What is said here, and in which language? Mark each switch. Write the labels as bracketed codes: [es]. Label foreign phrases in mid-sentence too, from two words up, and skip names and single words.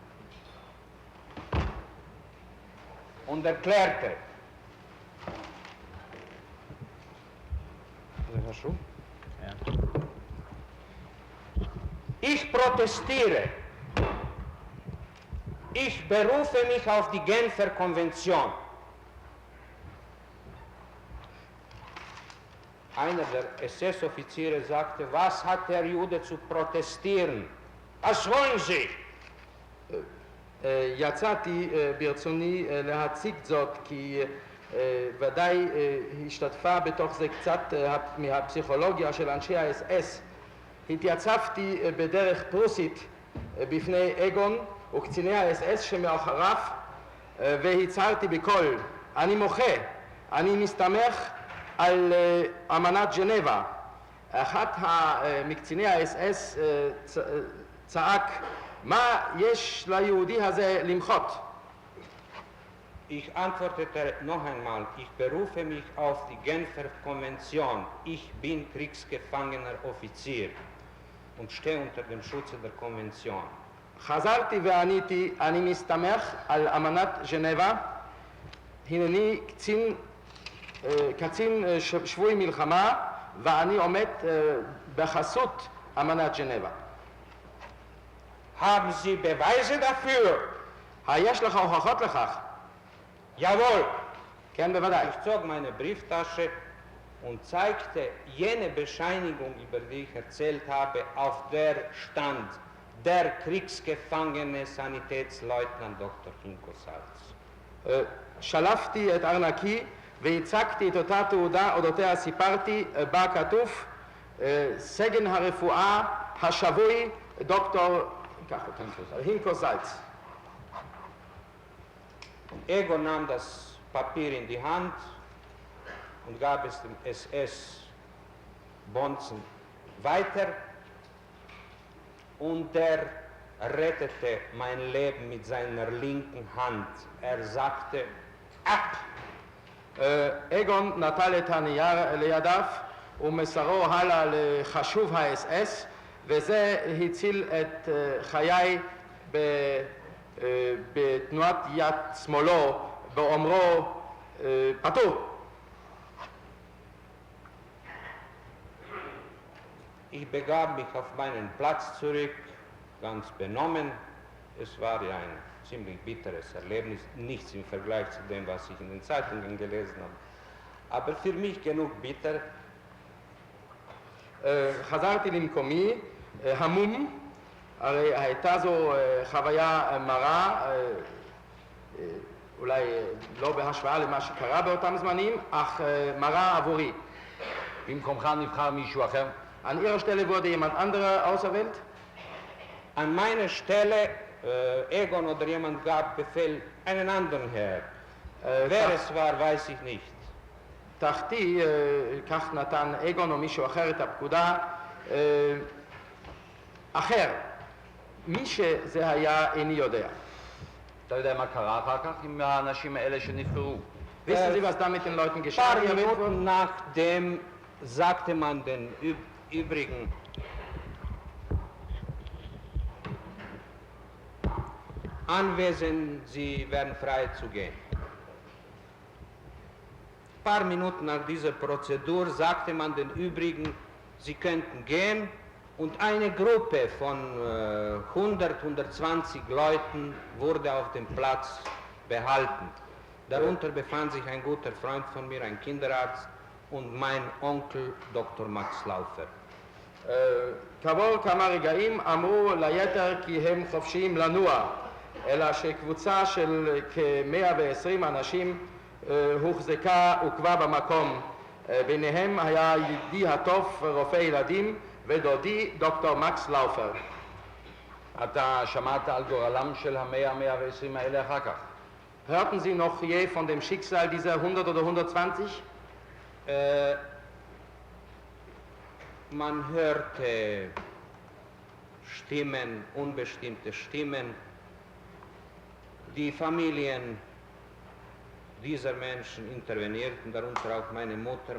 [de] und erklärte, ich protestiere, ich berufe mich auf die Genfer Konvention. Einer der SS-Offiziere sagte, was hat der Jude zu protestieren? Was wollen Sie? [he] יצאתי ברצוני להציג זאת כי ודאי השתתפה בתוך זה קצת מהפסיכולוגיה של אנשי האס-אס. התייצבתי בדרך פרוסית בפני אגון וקציני האס-אס שמאחריו והצהרתי בקול, אני מוחה, אני מסתמך על אמנת ז'נבה. אחת מקציני האס-אס צעק, מה יש ליהודי הזה למחות? [de] Ich antwortete noch einmal, ich berufe mich auf die Genfer Konvention. Ich bin kriegsgefangener Offizier und stehe unter dem Schutze der Konvention. [he] חזרתי ועניתי, אני מסתמך על אמנת ז'נבה, הנני קצין שבוי מלחמה ואני עומד בחסות אמנת ז'נבה. [de] Haben Sie Beweise dafür? [he] יש לך הוכחות לכך? [de] Jawohl. [he] כן, בוודאי. [de] Ich zog meine Brieftasche und zeigte jene Bescheinigung, über die ich erzählt habe, auf der stand der Kriegsgefangene Sanitätsleutnant Dr. Hinko-Salz. [he] שלפתי את ארנקי והצגתי את אותה תעודה, אודותיה סיפרתי, בה כתוב סגן הרפואה השבוי דוקטור Hinko-Salz. [de] Egon nahm das Papier in die Hand und gab es dem SS-Bonzen weiter und der rettete mein Leben mit seiner linken Hand. Er sagte, ab! [he] אגון נטל את הנייר לידיו ומסרו הלאה לחשוב האס-אס וזה הציל את חיי בתנועת יד שמאלו באומרו פטור. [de] Ich begab mich auf meinen Platz zurück, ganz benommen. Es war ja ein ziemlich bitteres Erlebnis, nichts im Vergleich zu dem, was ich in den Zeitungen gelesen habe. Aber für mich genug bitter. [he] חזרתי למקומי, המום, הרי הייתה זו חוויה מרה, אולי לא בהשוואה למה שקרה באותם זמנים, אך מרה עבורי. במקומך נבחר מישהו אחר? [de] An ihrer Stelle wurde jemand anderer auserwählt? An meiner Stelle, Egon oder jemand gab Befehl, einen anderen her. Wer es war, weiß ich nicht. [he] תחתי, כך נתן אגון או מישהו אחר את הפקודה, אחר, מי שזה היה איני יודע. אתה יודע מה קרה אחר כך עם האנשים האלה שנבחרו? [de] Wissen Sie, was da mit den Leuten Ein geschah? paar Minuten nachdem sagte man den übrigen, Anwesenden, Sie werden frei zu gehen. Ein paar Minuten nach dieser Prozedur sagte man den übrigen, Sie könnten gehen, und eine Gruppe von 100, 120 Leuten wurde auf dem Platz behalten. Darunter befand sich ein guter Freund von mir, ein Kinderarzt, und mein Onkel Dr. Max Laufer. [he] כעבור כמה רגעים אמרו ליתר כי הם חופשיים לנוע, אלא שקבוצה של כ-120 אנשים הוחזקה עוכבה במקום. ביניהם היה ידידי הטוב רופא ילדים ודודי דוקטור מקס לאופר. אתה שמעת על גורלם של 120 האלה אחר כך? [de] Hörten Sie noch je von dem Schicksal dieser 100 oder 120? Man hörte Stimmen, unbestimmte Stimmen. Die Familien dieser Menschen intervenierten, darunter auch meine Mutter.